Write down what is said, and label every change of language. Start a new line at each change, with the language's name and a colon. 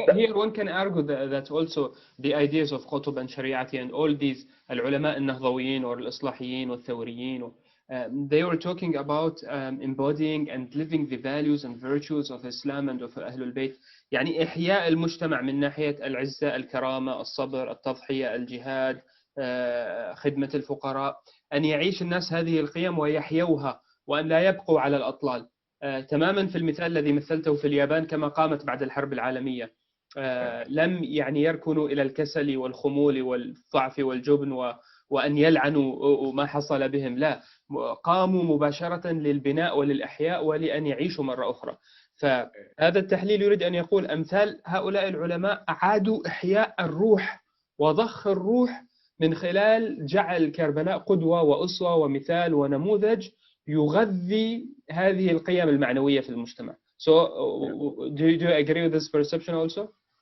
English: Here one can argue that also the ideas of Qutb and Shariati and all these
Arabic: العلماء النهضويين
English: or
Arabic: الإصلاحيين والثوريين,
English: they were talking about embodying and living the values and virtues of Islam and of أهل البيت.
Arabic: يعني إحياء المجتمع من ناحية العزة، الكرامة، الصبر، التضحية، الجهاد، خدمة الفقراء، أن يعيش الناس هذه القيم ويحيوها وأن لا يبقوا على الأطلال. تماما في المثال الذي مثلته في اليابان كما قامت بعد الحرب العالمية، لم يركنوا إلى الكسل والخمول والضعف والجبن وأن يلعنوا ما حصل بهم، لا، قاموا مباشرة للبناء وللإحياء ولأن يعيشوا مرة أخرى. فهذا التحليل يريد أن يقول أمثال هؤلاء العلماء أعادوا إحياء الروح وضخ الروح من خلال جعل كربلاء قدوة وأسوة ومثال ونموذج يغذي هذه القيم المعنوية في المجتمع.
English: So, do you agree with this perception also?